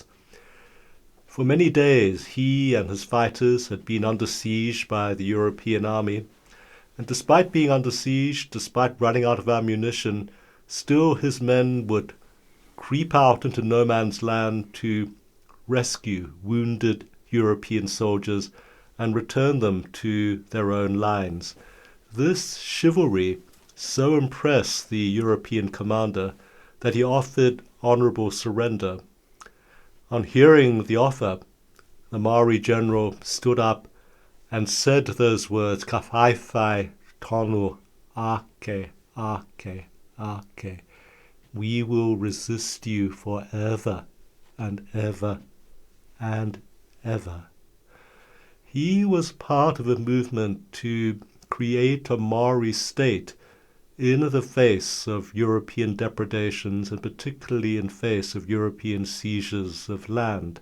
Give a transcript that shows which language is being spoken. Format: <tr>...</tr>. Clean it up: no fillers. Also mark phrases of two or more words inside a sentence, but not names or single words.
<en>For many days he and his fighters had been under siege by the European army, and despite being under siege, despite running out of ammunition, still his men would creep out into no man's land to rescue wounded European soldiers and return them to their own lines. This chivalry so impressed the European commander that he offered honourable surrender. On hearing the offer, the Maori general stood up and said those words,</en> <mi>"Ka whai whai tonu ake, ake, ake."</mi> <en>We will resist you forever and ever and ever. He was part of a movement to create a Maori state in the face of European depredations, and particularly in face of European seizures of land.</en>